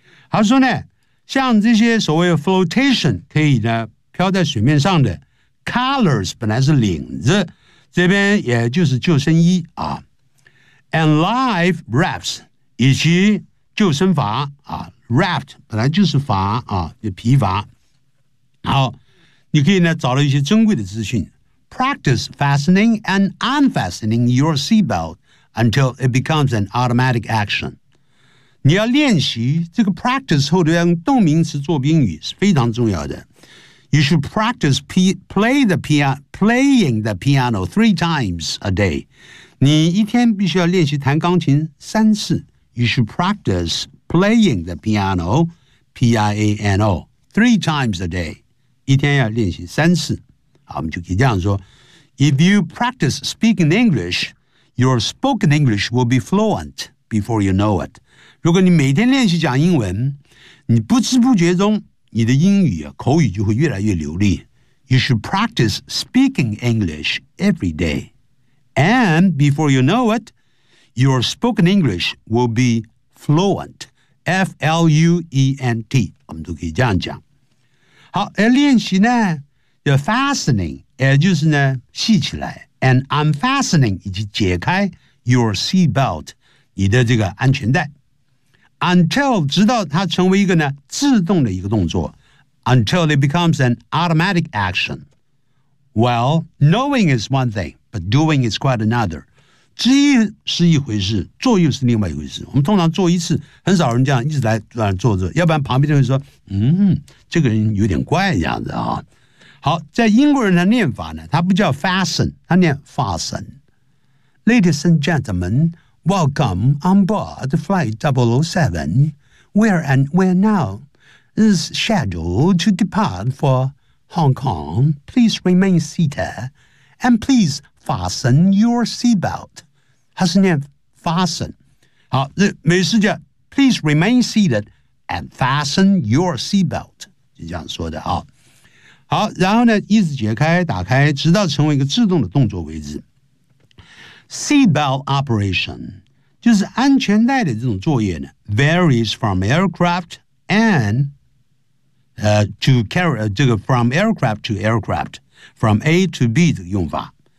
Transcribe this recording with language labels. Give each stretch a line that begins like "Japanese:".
Chinese: 他说呢，像这些所谓 flotation, 可以呢飘在水面上的 colors, 本来是领子。这边也就是救生衣啊 ，
English: and life rafts
Chinese: 以及救生筏啊 ，raft 本来就是筏啊，就皮筏。好，你可以呢找到一些珍贵的资讯。
English: Practice fastening and unfastening your seatbelt until it becomes an automatic action。
Chinese: 你要练习这个 practice 后头要用动名词做宾语是非常重要的。
English: You should practice playing the piano 3 times a day.
Chinese: 你一天必须要练习弹钢琴三次。
English: You should practice playing the piano, P-I-A-N-O, 3 times a day.
Chinese: 一天要练习三次。好，我们就可以这样说
English: If you practice speaking English, your spoken English will be fluent before you know it.
Chinese: 如果你每天练习讲英文，你不知不觉中，你的英语、口语就会越来越流利。
English: You should practice speaking English every day. And before you know it, your spoken English will be fluent.
Chinese: F-L-U-E-N-T. 我们都可以这样讲。好，而练习呢，要 fastening, 也就是呢，系起来。
English: And unfastening,
Chinese: 以及解开
English: your seatbelt,
Chinese: 你的这个安全带。 Until, 直到它成为一个呢，自动的一个动作。
English: Until it becomes an automatic action. Well, knowing is one thing, but doing is quite another.
Chinese: 知一是一回事，做又是另外一回事。我们通常做一次，很少人这样一直来做着，要不然旁边就会说，这个人有点怪这样子啊。好，在英国人的念法呢，他不叫 fasten, 他念 fasten.
English: Ladies and gentlemen, welcome on board the flight 007. Where and where now? Is scheduled to depart for Hong Kong. Please remain seated and please fasten your seatbelt.
Chinese: 它是念
English: fasten.
Chinese: 好，这美式叫
English: please remain seated and fasten your seatbelt.
Chinese: 就这样说的啊。好，然后呢，一直解开、打开，直到成为一个自动的动作为止。 Seatbelt operation 就是安全带的这种作业呢 ，
English: varies from aircraft and to carry,
Chinese: 这个
English: from aircraft to aircraft, from A to
Chinese: B 的用法。